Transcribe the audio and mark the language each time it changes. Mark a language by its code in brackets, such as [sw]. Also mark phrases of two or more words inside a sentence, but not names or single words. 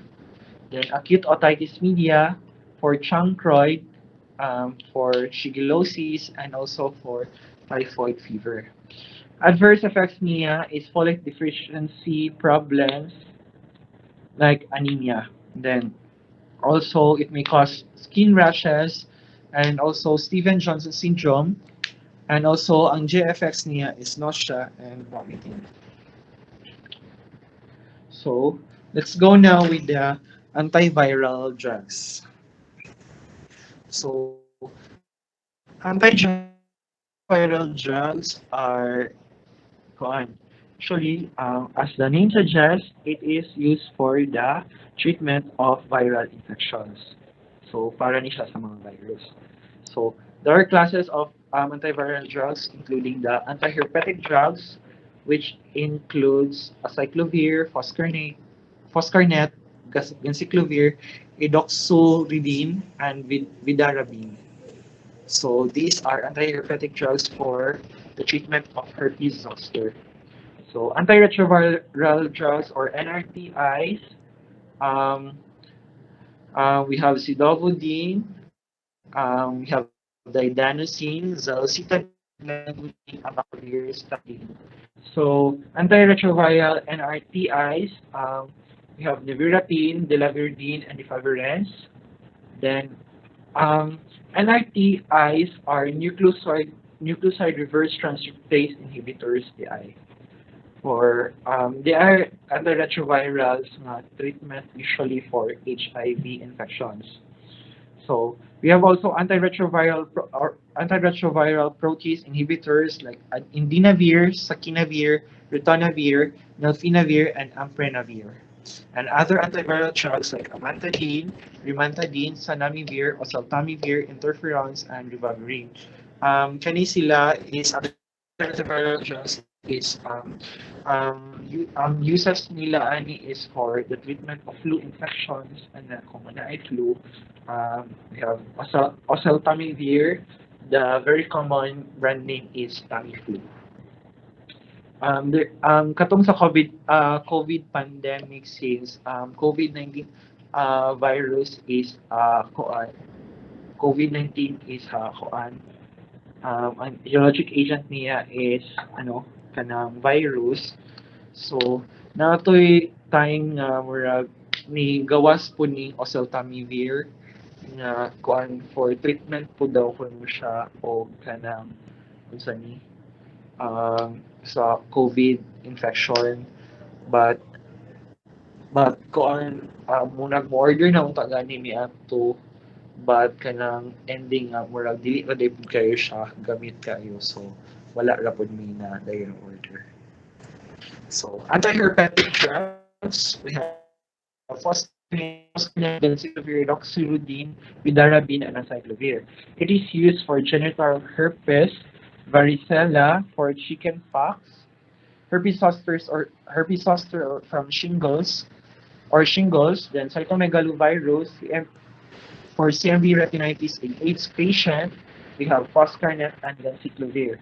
[en] Then acute otitis media for chancroid, for shigellosis, and also for typhoid fever. Adverse effects niya is folate deficiency problems like anemia. Then also it may cause skin rashes and also Stevens-Johnson syndrome. And also, ang GFX niya is nausea and vomiting. So, let's go now with the antiviral drugs. So, antiviral drugs are actually, as the name suggests, it is used for the treatment of viral infections. So, [ceb] para ni siya sa mga virus. [en] So, there are classes of antiviral drugs, including the antiherpetic drugs, which includes acyclovir, foscarnet, ganciclovir, edoxuridine, and vidarabine. So these are antiherpetic drugs for the treatment of herpes zoster. So antiretroviral drugs or NRTIs, we have sidovudine, we have didanosine, zolcitabine, abacavir, statine. So, antiretroviral NRTIs, we have nevirapine, delavirdine, and efavirenz. Then, NRTIs are nucleoside reverse transcriptase inhibitors, DI. For they are antiretrovirals treatment usually for HIV infections. So we have also antiretroviral protease inhibitors like indinavir, sakinavir, ritonavir, nelfinavir, and amprenavir. And other antiviral drugs like amantadine, rimantadine, sanamivir, oseltamivir, interferons, and ribavirin. [ceb] Kani sila [en] is antiviral drugs is uses nila ani is for the treatment of flu infections and common eye flu. We have oseltamivir. The very common brand name is Tamiflu. [ceb] Katong sa [en] COVID pandemic, since COVID-19 virus is COVID-19 is ang biologic agent niya is kanang virus. [ceb] So natoy tayong murag ni gawas po ni oseltamivir nga kuan [en] for treatment [ceb] po daw kun mo siya o kanang unsa ni sa COVID infection, but kuan muna order na unta gani mi ato, but kanang ending murag dili ra day pud kayo siya gamit kayo, so wala ra pud mi na dayon order. [en] So antiherpetic drugs, we have foscarnet, edoxuridine, vidarabine, and acyclovir. It is used for genital herpes, varicella, for chickenpox, herpes zoster from shingles, or shingles. Then cytomegalovirus, for CMV retinitis in AIDS patient, we have foscarnet and ganciclovir.